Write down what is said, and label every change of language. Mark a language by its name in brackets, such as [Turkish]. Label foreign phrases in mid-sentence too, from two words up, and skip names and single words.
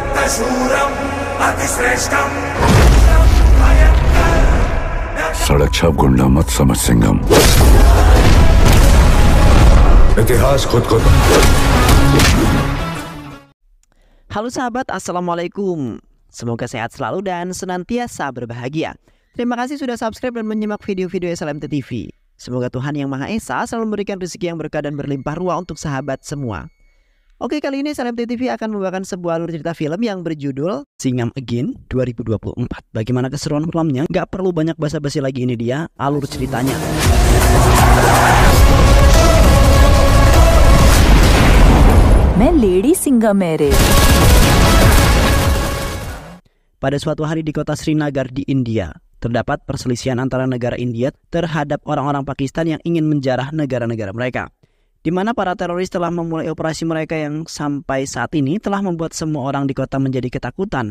[Hindi] सड़क छाप गुंडा मत समझ सिंघम। इतिहास खुद को। [Indonesian] Halo sahabat, Assalamualaikum. Semoga sehat selalu dan senantiasa berbahagia. Terima kasih sudah subscribe dan menyimak video-video SLMT TV. Semoga Tuhan Yang Maha Esa selalu memberikan rezeki yang berkah dan berlimpah ruah untuk sahabat semua. Oke, kali ini SLMT TV akan membawakan sebuah alur cerita film yang berjudul Singham Again 2024. Bagaimana keseruan filmnya? Gak perlu banyak basa-basi lagi, ini dia alur ceritanya. [Hindi] मैं लेडी सिंघम मेरे. [Indonesian] Pada suatu hari di kota Srinagar di India, terdapat perselisihan antara negara India terhadap orang-orang Pakistan yang ingin menjarah negara-negara mereka, di mana para teroris telah memulai operasi mereka yang sampai saat ini telah membuat semua orang di kota menjadi ketakutan.